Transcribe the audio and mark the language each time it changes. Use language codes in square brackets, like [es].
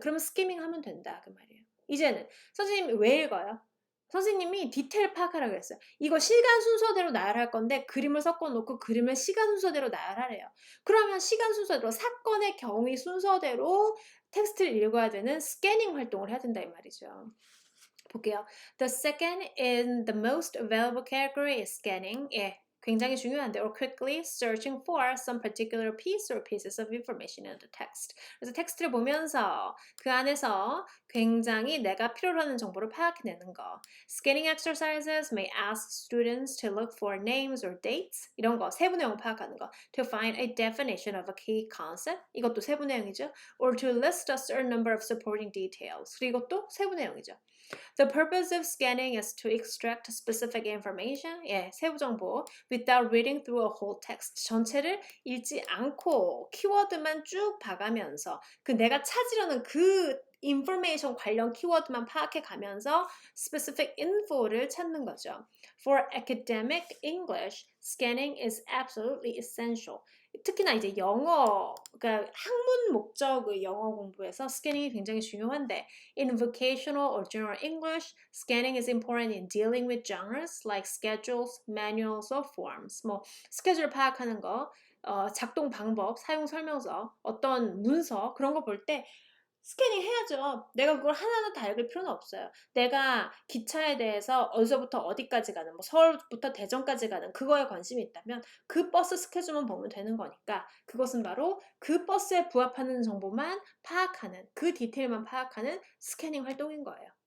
[ko] 그러면 스키밍 하면 된다 그 말이에요. 이제는 선생님이 왜 읽어요? 선생님이 디테일 파악하라고 했어요. 이거 시간 순서대로 나열할 건데 그림을 섞어놓고 그림을 시간 순서대로 나열하래요. 그러면 시간 순서대로 사건의 경위 순서대로 텍스트를 읽어야 되는 스캐닝 활동을 해야 된다 이 말이죠. 볼게요. [en] The second and the most valuable category is scanning. [ko] 예, 굉장히 중요한데 [en] or quickly searching for some particular piece or pieces of information in the text. [ko] 그래서 텍스트를 보면서 그 안에서 굉장히 내가 필요로 하는 정보를 파악해내는 거. [en] Scanning exercises may ask students to look for names or dates. [ko] 이런 거, 세부 내용 파악하는 거. [en] To find a definition of a key concept. [ko] 이것도 세부 내용이죠. [en] Or to list a certain number of supporting details. [ko] 그리고 이것도 세부 내용이죠. [en] The purpose of scanning is to extract specific information, [ko] 예, 세부 정보, [en] without reading through a whole text. [ko] 전체를 읽지 않고 키워드만 쭉 봐가면서 그 내가 찾으려는 그 information 관련 키워드만 파악해 가면서 specific info를 찾는 거죠. [en] For academic English, scanning is absolutely essential. [ko] 특히나 이제 영어, 그러니까 학문 목적의 영어 공부에서 스캐닝이 굉장히 중요한데 [en] in vocational or general English, scanning is important in dealing with genres like schedules, manuals, or forms. [ko] 뭐 스케줄 파악하는 거, 작동 방법, 사용 설명서, 어떤 문서 그런 거 볼 때 스캐닝 해야죠. 내가 그걸 하나하나 다 읽을 필요는 없어요. 내가 기차에 대해서 어디서부터 어디까지 가는, 뭐 서울부터 대전까지 가는 그거에 관심이 있다면 그 버스 스케줄만 보면 되는 거니까 그것은 바로 그 버스에 부합하는 정보만 파악하는, 그 디테일만 파악하는 스캐닝 활동인 거예요.